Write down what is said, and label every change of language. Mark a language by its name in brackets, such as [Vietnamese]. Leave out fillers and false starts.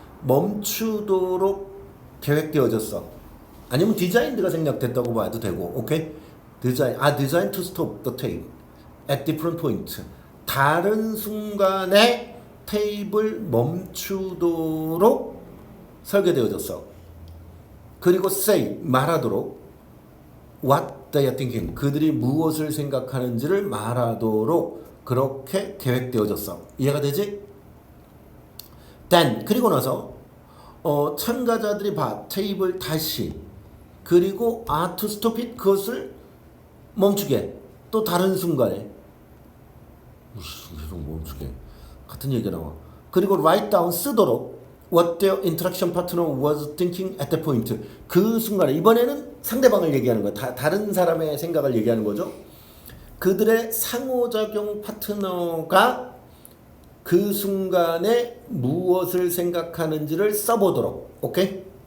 [Korean] 멈추도록 계획되어졌어. 아니면 designed가 생략됐다고 봐도 되고, 오케이? [English] designed to stop the tape at different points. [Korean] 다른 순간에 테이프를 멈추도록 설계되어졌어. 그리고 [English] say, [Korean] 말하도록 [English] what they are thinking. [Korean] 그들이 무엇을 생각하는지를 말하도록 그렇게 계획되어졌어. 이해가 되지? then, 그리고 나서 참가자들이 봐. 테이프를 다시. 그리고 [English] are to stop it. [Korean] 그것을 멈추게. 또 다른 순간에. 계속 멈추게. 같은 얘기가 나와. 그리고 [English] write down, [Korean] 쓰도록 [English] what their interaction partner was thinking at that point. [Korean] 그 순간에, 이번에는 상대방을 얘기하는 거야. 다른 사람의 생각을 얘기하는 거죠. 그들의 상호작용 파트너가 그 순간에 무엇을 생각하는지를 써보도록. 오케이?